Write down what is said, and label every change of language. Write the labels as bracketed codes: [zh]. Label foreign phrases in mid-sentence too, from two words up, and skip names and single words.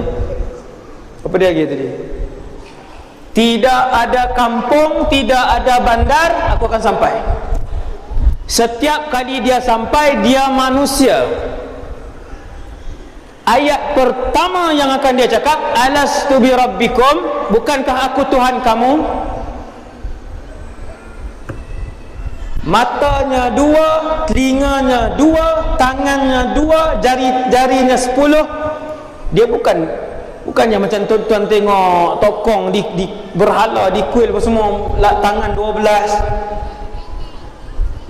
[ms] Apa dia lagi tadi? Tidak ada kampung, tidak ada bandar, aku akan sampai. Setiap kali dia sampai, dia manusia. Ayat pertama yang akan dia cakap, [ar] ألست بربكم, [ms] bukankah aku Tuhan kamu? Matanya dua, telinganya dua, tangannya dua, jari-jarinya 10. Dia bukannya macam tuan-tuan tengok tokong di berhala, di kuil apa semua, tangan 12.